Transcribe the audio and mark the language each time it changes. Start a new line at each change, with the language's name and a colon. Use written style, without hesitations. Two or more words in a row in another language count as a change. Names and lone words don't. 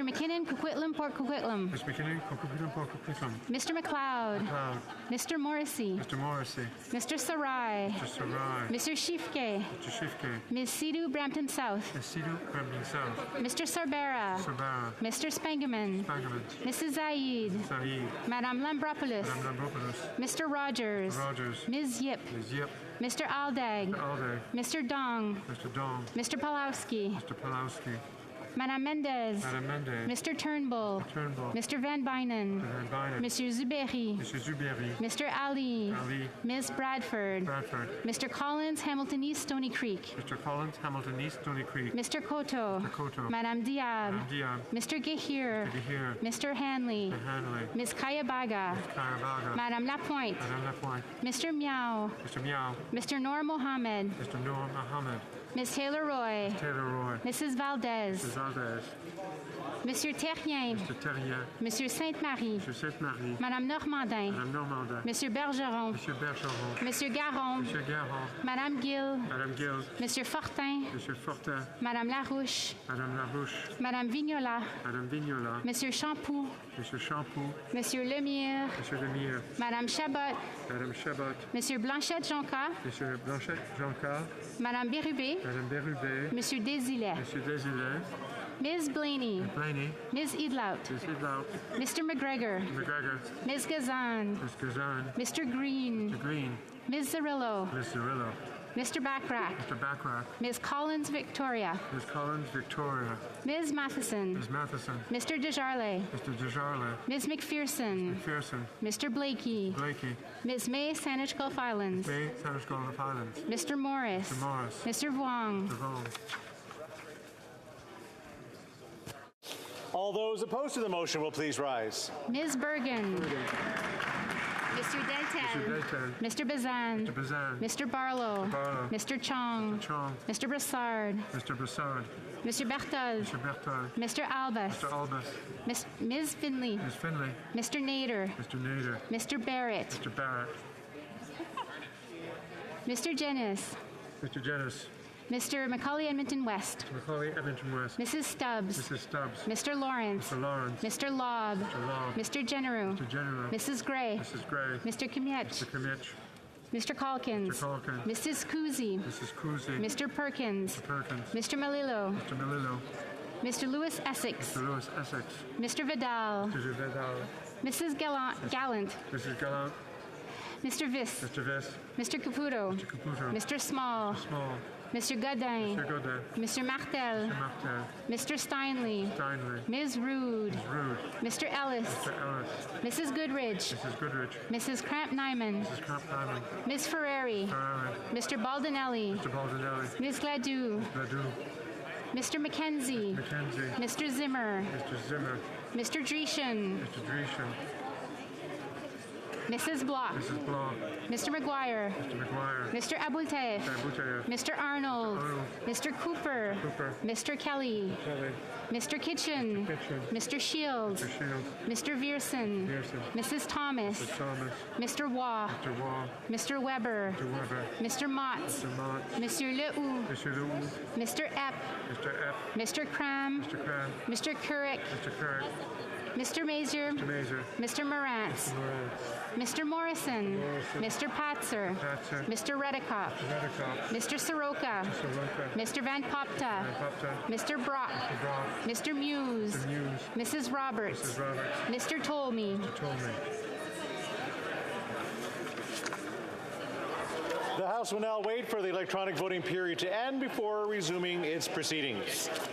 English: McKinnon Coquitlam Port Coquitlam. Mr. McKinnon Coquitlam. Mr. McLeod. McLeod. Mr. Morrissey. Mr. Morrissey. Mr. Sarai. Mr. Sarai. Mr. Shifke. Mr. Shifke. Ms. Sidhu Brampton South. Ms. Sidhu Brampton South. Mr. Sarbera. Sarbera. Mr. Spangaman. Spangaman. Mrs. Zaid. Saeed. Madame Lambropoulos. Madame Lambropoulos. Mr. Rogers. Rogers. Ms. Yip. Ms. Yip. Mr. Aldag. Mr. Aldag. Mr. Dong. Mr. Dong. Mr. Palowski. Mr. Palowski. Madame Mendez. Madame Mendez. Mr. Turnbull. Turnbull. Mr. Van Bynen. Mr. Van Bynen. Monsieur Zuberi. Mr. Zuberi. Mr. Ali. Ali. Ms. Bradford. Bradford. Mr. Collins, Hamilton East, Stony Creek. Mr. Collins, Hamilton East, Stony Creek. Mr. Koto. Mr. Koto. Madame Diab. Madame Diab. Mr. Gahir. Mr. Gahir. Mr. Hanley. Mr. Hanley. Ms. Kayabaga. Ms. Kayabaga. Madame Lapointe. Madame Lapointe. Mr. Miao. Mr. Miao. Mr. Noor Mohammed. Mr. Noor Mohammed. Ms. Taylor Roy. Taylor Roy. Mrs. Valdez. Mrs. Valdez. Monsieur Terrien. Mr. Terrien. Monsieur Sainte-Marie. Monsieur Sainte-Marie. Madame Normandin. Madame Normandin. Monsieur Bergeron. Monsieur Bergeron. Monsieur Garon. Monsieur Garon. Madame Gill. Madame Gill. Monsieur Fortin. Monsieur Fortin. Madame Larouche. Madame Larouche. Madame Vignola. Madame Vignola. Monsieur Champoux. Monsieur Champoux. Monsieur Lemire. Monsieur Lemire. Madame Chabot. Madame Chabot. Monsieur Blanchette-Jonca. Monsieur Blanchette-Jonca. Madame Bérubé. Madame Bérubé. Monsieur Désilet. Monsieur Désilet. Ms. Blaney. Blaney. Ms. Edlout. Ms. Edlout. Mr. McGregor. McGregor. Ms. Gazan. Ms. Gazan. Mr. Green. Mr. Green. Ms. Zarillo. Ms. Zarillo. Mr. Backrack. Mr. Backrack. Ms. Collins Victoria. Ms. Collins Victoria. Ms. Matheson. Ms. Matheson. Mr. Desjarlais. Mr. Desjarlais. Ms. McPherson. McPherson. Mr. Blakey. Blakey. Ms. May Saanich Gulf Islands. May Saanich Gulf Islands. Mr. Morris. Mr. Morris. Mr. Vuong. Mr. Vuong. All those opposed to the motion will please rise. Ms. Bergen. Mr. Delten. Mr. Bazan. Mr. Bazan. Mr. Barlow. Mr. Barlow. Mr. Chong. Mr. Chong. Mr. Brassard. Mr. Brassard. Mr. Berthold. Mr. Berthold. Mr. Albus. Mr. Albus. Ms. Finley. Ms. Finley. Mr. Nader. Mr. Nader. Mr. Barrett. Mr. Barrett. Mr. Jennis. Mr. Jennis. Mr. Macaulay Edmonton West. Mr. Macaulay Edmonton West. Mrs. Stubbs. Mrs. Stubbs. Mr. Lawrence. Mr. Lawrence. Mr. Lobb. Mr. Lobb. Mr. Generou. Mr. Generou. Mrs. Gray. Mrs. Gray. Mr. Kmiec. Mr. Kmiec. Mr. Calkins. Mr. Calkins. Mrs. Kuzi. Mrs. Kuzi. Mr. Perkins. Mr. Perkins. Mr. Malillo. Mr. Malillo. Mr. Lewis Essex. Mr. Lewis Essex. Mr. Vidal. Mr. Vidal. Mrs. Gallant. Mrs. Gallant. Mr. Viss. Mr. Viss. Mr. Caputo. Mr. Caputo. Mr. Small. Mr. Small. Mr. Godin. Mr. Godin. Mr. Martel. Mr. Martel. Mr. Steinley. Steinley. Ms. Rude. Ms. Rude. Mr. Ellis. Mr. Ellis. Mrs. Goodrich. Mrs. Goodrich. Mrs. Cramp-Nyman. Mrs. Cramp-Nyman. Ms. Ferrari. Ferrari. Mr. Baldinelli. Mr. Baldinelli. Ms. Gladue. Gladue. Mr. McKenzie. McKenzie. Mr. Zimmer. Mr. Zimmer. Mr. Dreeshen. Mr. Dreeshen. Mrs. Block. Mrs. Block. Mr. McGuire. Mr. McGuire. Mr. Abouteif. Mr. Abouteif. Mr. Arnold. Arnold. Mr. Cooper. Cooper. Mr. Kelly. Kelly. Mr. Kitchen. Kitchen. Mr. Shields. Mr. Shields. Mr. Vierson. Vierson. Mrs. Thomas. Mr. Thomas. Mr. Waugh. Mr. Waugh. Mr. Weber. Mr. Weber. Mr. Motts. Mr. Mott. Monsieur Lehoux. Mr. Lehoux. Mr. Epp. Mr. Epp. Mr. Cram. Mr. Cram. Mr. Couric. Mr. Currick. Mr. Mazer. Mr. Mazer. Mr. Morantz. Mr. Morantz. Mr. Morrison. Mr. Patzer. Patzer. Mr. Redikoff. Redikoff. Mr. Soroka. Mr. Soroka. Mr. Van Popta. Van Popta. Mr. Brock. Mr. Brock. Mr. Muse. Mr. Muse. Mrs. Roberts. Mrs. Roberts. Mr. Tolmie. Mr. Tolmie. The House will now wait for the electronic voting period to end before resuming its proceedings.